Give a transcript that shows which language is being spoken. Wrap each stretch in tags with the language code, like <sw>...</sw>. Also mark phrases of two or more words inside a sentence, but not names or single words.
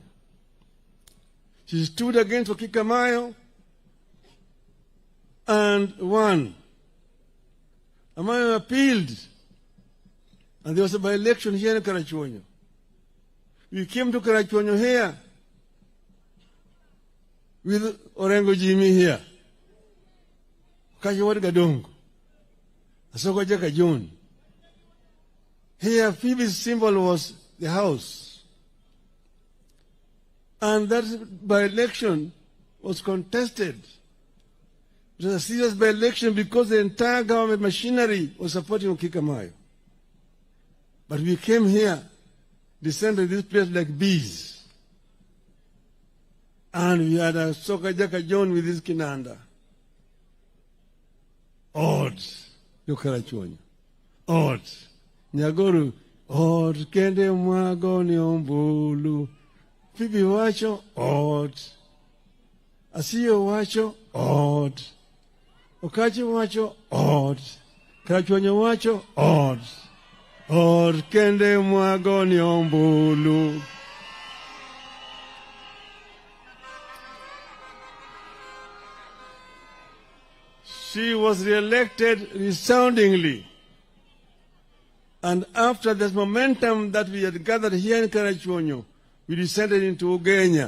<en>She stood against Okikamayo and won. Amayo appealed, and there was a by-election here in Karachuonyo. We came to Karachuonyo here with Orengo Jimmy here.</en> <luo>Kajawad Gadong. Asoko Jaka John.</luo> <en>Here, Phoebe's symbol was the house. And that by-election was contested. It was a serious by-election because the entire government machinery was supporting Okikamayo. But we came here, descended this place like bees. And we had a Soka Jaka John with his kinanda.</en> <luo>Odd. Yokarachuonyo. Odd. Nyagoru. Odd. Kende mwago ni ombulu. Phoebe wacho. Odd. Asiyo wacho. Odd. Okachi wacho. Odd. Karachuonyo wacho. Odd. Odd. Kende mwago ni ombulu.</luo> <en>She was re-elected resoundingly. And after this momentum that we had gathered here in Karachuonyo, we descended into Ugenya.</en>